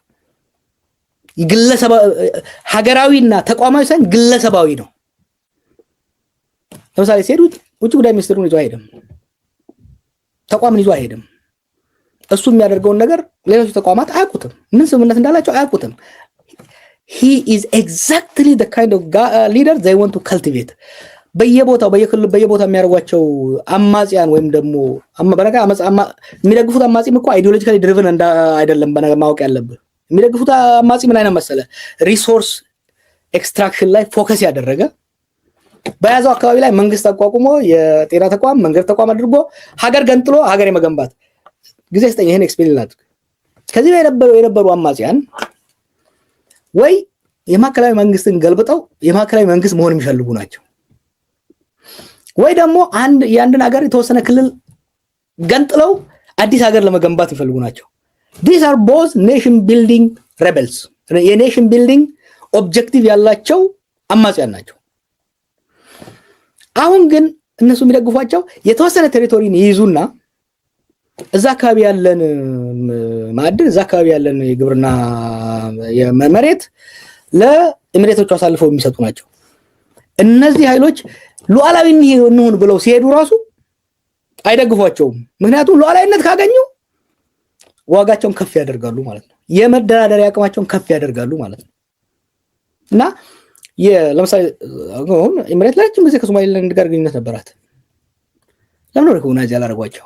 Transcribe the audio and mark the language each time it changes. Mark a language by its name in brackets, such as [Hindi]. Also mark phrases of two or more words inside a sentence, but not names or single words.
[Amharic] ግለሰብ ሀገራዊና ተቋማዊ ሳይሆን ግለሰባዊ ነው። ለምሳሌ ሲሄዱት ውጭ ጉዳይ ሚኒስትሩን ይዞ አይሄድም፣ ተቋምን ይዞ አይሄድም። እሱ የሚያደርገውን ነገር ሌሎች ተቋማት አያውቁትም፣ ምን ስምምነት እንዳላቸው አያውቁትም። [English] he is exactly the kind of leader they want to cultivate. [Amharic] በየቦታው በየቦታው የሚያደርጓቸው አማጺያን ወይም ደግሞ በነገር የሚደግፉት አማጺም እኮ [English] ideologically driven [Amharic] አይደለም። በነገር ማወቅ ያለብህ የሚደግፉት አማጺ ምን አይነት መሰለ [English] resource extraction [Amharic] ላይ ፎከስ ያደረገ በያዘው አካባቢ ላይ መንግስት አቋቁሞ የጤና ተቋም መንገድ ተቋም አድርጎ ሀገር ገንጥሎ ሀገር የመገንባት ጊዜ ስጠኝ ይሄን ኤክስፔሪየንስ አድርግ። ከዚህ ላይ የነበሩ አማጺያን ወይ የማዕከላዊ መንግስትን ገልብጠው የማዕከላዊ መንግስት መሆን የሚፈልጉ ናቸው፣ ወይ ደግሞ የአንድን ሀገር የተወሰነ ክልል ገንጥለው አዲስ ሀገር ለመገንባት የሚፈልጉ ናቸው። [English] these are both nation building rebels። nation building objective [Amharic] ያላቸው አማጺያን ናቸው። አሁን ግን እነሱ የሚደግፏቸው የተወሰነ ቴሪቶሪን ይይዙና እዛ አካባቢ ያለን ማዕድን እዛ አካባቢ ያለን የግብርና መሬት ለኤሚሬቶቹ አሳልፈው የሚሰጡ ናቸው። እነዚህ ኃይሎች ሉዓላዊ እንሁን ብለው ሲሄዱ ራሱ አይደግፏቸውም። ምክንያቱም ሉዓላዊነት ካገኙ ዋጋቸውን ከፍ ያደርጋሉ ማለት ነው። የመደራደሪያ አቅማቸውን ከፍ ያደርጋሉ ማለት ነው። እና ለምሳሌ አሁን ኤሚሬት ለረጅም ጊዜ ከሶማሊላንድ ጋር ግንኙነት ነበራት። ለምን ነው ሪኮግናይዝ ያላደረጓቸው?